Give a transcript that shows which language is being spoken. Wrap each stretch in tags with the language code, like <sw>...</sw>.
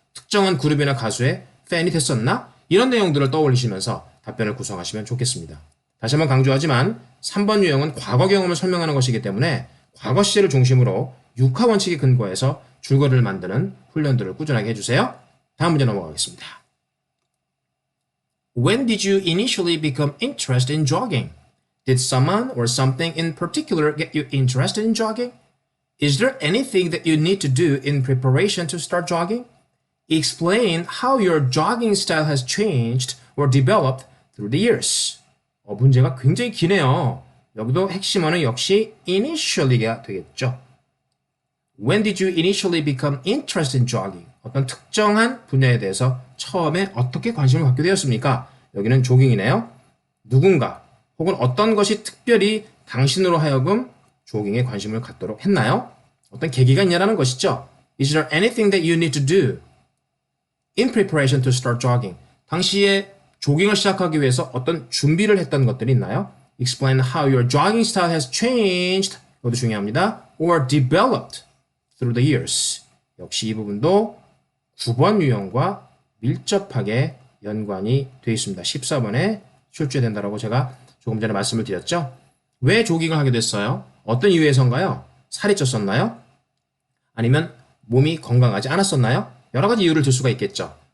<ko>특정한 그룹이나 가수의 팬이 됐었나? 이런 내용들을 떠올리시면서 답변을 구성하시면 좋겠습니다. 다시 한번 강조하지만 3번 유형은 과거 경험을 설명하는 것이기 때문에 과거 시제를 중심으로 육하 원칙에 근거해서 줄거리를 만드는 훈련들을 꾸준하게 해주세요. 다음 문제 넘어가겠습니다.</ko> <en>When did you initially become interested in jogging? Did someone or something in particular get you interested in jogging? Is there anything that you need to do in preparation to start jogging? Explain how your jogging style has changed or developed through the years.</en> <ko>문제가 굉장히 기네요. 여기도 핵심어는 역시 initially가 되겠죠.</ko> <en>When did you initially become interested in jogging?</en> <ko>어떤 특정한 분야에 대해서 처음에 어떻게 관심을 갖게 되었습니까? 여기는 조깅이네요. 누군가 혹은 어떤 것이 특별히 당신으로 하여금 조깅에 관심을 갖도록 했나요? 어떤 계기가 있냐라는 것이죠.</ko> <en>Is there anything that you need to do in preparation to start jogging?</en> <ko>당시에 조깅을 시작하기 위해서 어떤 준비를 했던 것들이 있나요?</ko> <en>Explain how your jogging style has changed.</en> <ko>이것도 중요합니다.</ko> <en>Or developed through the years.</en> <ko>역시 이 부분도 9번 유형과 밀접하게 연관이 되어 있습니다. 14번에 출제된다라고 제가 조금 전에 말씀을 드렸죠. 왜 조깅을 하게 됐어요? 어떤 이유에서인가요? 살이 쪘었나요? 아니면 몸이 건강하지 않았었나요? 여러 가지 이유를 들 수가 있겠죠.</ko>